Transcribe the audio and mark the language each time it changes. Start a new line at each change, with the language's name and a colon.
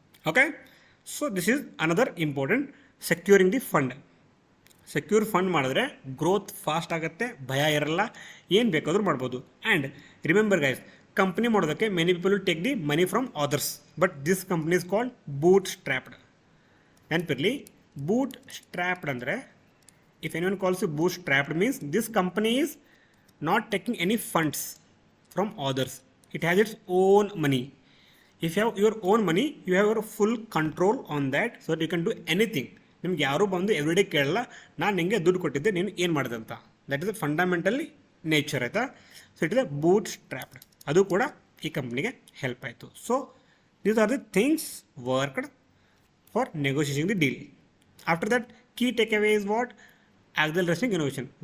English: Okay, so this is another important, securing the fund.
Kannada: Secure fund ಮಾಡಿದ್ರೆ growth fast ಆಗುತ್ತೆ, ಭಯ ಇರಲ್ಲ, ಏನು ಬೇಕಾದರೂ ಮಾಡ್ಬೋದು.
English: And remember guys, company ಮಾಡೋದಕ್ಕೆ many people take the money from others, but this company is called bootstrapped.
Kannada: ನೆನಪಿರಲಿ, boot ಸ್ಟ್ರ್ಯಾಪ್ಡ್ ಅಂದರೆ,
English: if anyone calls you bootstrapped, means this company is not taking any funds from others, it has its own money. If you have your own money, you have your full control on that, so that you can do anything.
Kannada: ನಿಮ್ಗೆ ಯಾರೂ ಬಂದು everyday ಕೇಳಲ್ಲ, ನಾನು ನಿಮಗೆ ದುಡ್ಡು ಕೊಟ್ಟಿದ್ದೆ, ನೀನು ಏನು ಮಾಡಿದೆ ಅಂತ.
English: That is fundamentally nature ಆಯಿತಾ. So it is a bootstrapped.
Kannada: ಅದು ಕೂಡ ಈ ಕಂಪ್ನಿಗೆ ಹೆಲ್ಪ್ ಆಯಿತು.
English: So these are the things worked for negotiation the deal. After that key takeaway is what, acceleration innovation.